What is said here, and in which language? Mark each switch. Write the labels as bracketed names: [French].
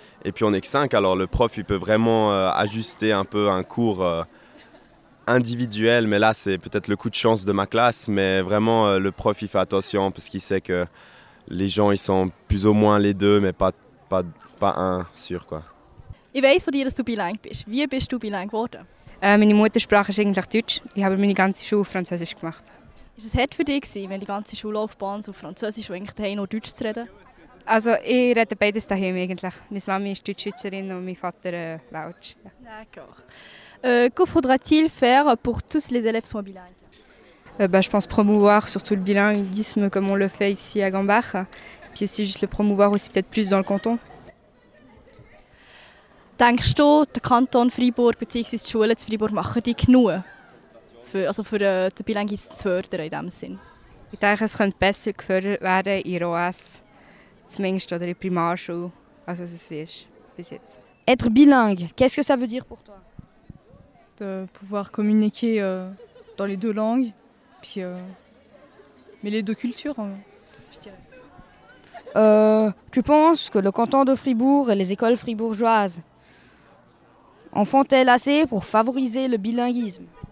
[French] Et puis on n'est que 5, alors le prof il peut vraiment ajuster un peu un cours individuel, mais là c'est peut-être le coup de chance de ma classe, mais vraiment le prof il fait attention parce qu'il sait que les gens ils sont plus ou moins les deux, mais pas un sûr quoi. [German] Ich weiss von dir, dass du bilingue bist. Wie bist du bilingue geworden? Meine Muttersprache ist eigentlich Deutsch. Ich habe meine ganze Schule auf Französisch gemacht. Ist es hart für dich gewesen, wenn die ganze Schullaufbahn so auf Französisch und eigentlich daheim nur Deutsch zu reden? Also ich rede beides daheim eigentlich. Meine Mama ist Deutschschweizerin und mein Vater Welsch. Ja. [French] D'accord. Que faudra-t-il faire pour que tous les élèves soient bilingues? Je pense promouvoir surtout le bilinguisme comme on le fait ici à Gambach. Puis aussi juste le promouvoir aussi peut-être plus dans le canton. [German] Denkst du, der Kanton Freiburg bzw. die Schulen zu Freiburg machen die genug für den Bilinguismus zu fördern in diesem Sinn? Ich denke, es könnte besser gefördert werden in ROS, zumindest oder in der Primarschule, als es ist bis jetzt. [French] Être bilingue, qu'est-ce que ça veut dire pour toi? De pouvoir communiquer dans les deux langues, puis mais les deux cultures, je dirais. Tu penses que le canton de Fribourg et les écoles fribourgeoises en font-elles assez pour favoriser le bilinguisme?